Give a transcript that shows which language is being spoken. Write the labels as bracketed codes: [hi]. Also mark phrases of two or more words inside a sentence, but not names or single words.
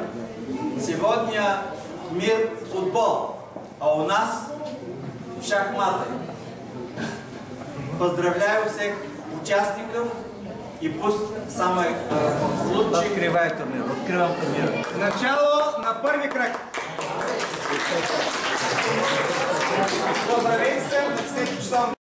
[ru] Сегодня мир футбол, а у нас шахматы. Поздравляю всех участников и пусть самый лучший открывает турнир. Открываем турнир. [bg] Начало на първи кръг. Поздравейте се на всеки часов.